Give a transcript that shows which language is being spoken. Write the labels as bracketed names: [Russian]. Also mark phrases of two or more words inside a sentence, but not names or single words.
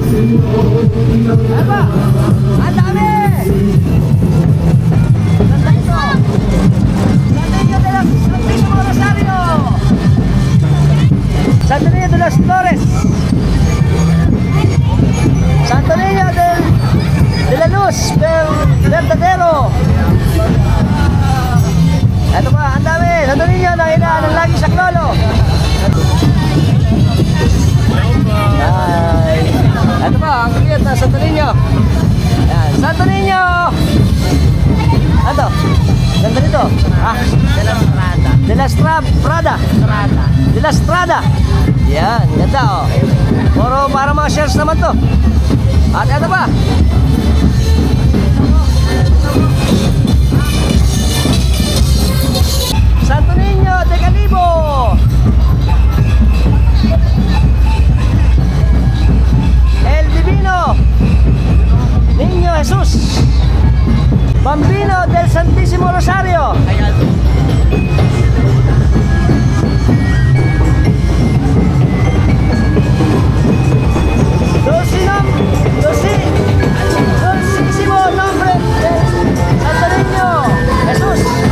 [Filipino] Ano ba? Ang dami! Ganda ito! Santo Niño de los Santísimo Rosario! Santo Niño de los Flores! Santo Niño de la Luz Verdadero! Ito pa, ang dami! Santo Niño na inaanan lagi sa klolo! Hi! Ito pa, ang cute na Santo Niño! Ayan, Santo Niño! Ano? Ganda nito. Ah, De la Strada. De la Strada. De la Strada. Yan, ganda oh. Puro para mga shares naman to. At ito pa. Santo Niño de Calibo. El Divino Niño Jesus. Bambino del Santísimo Rosario. Dulcísimo nombre de Santo Niño Jesús.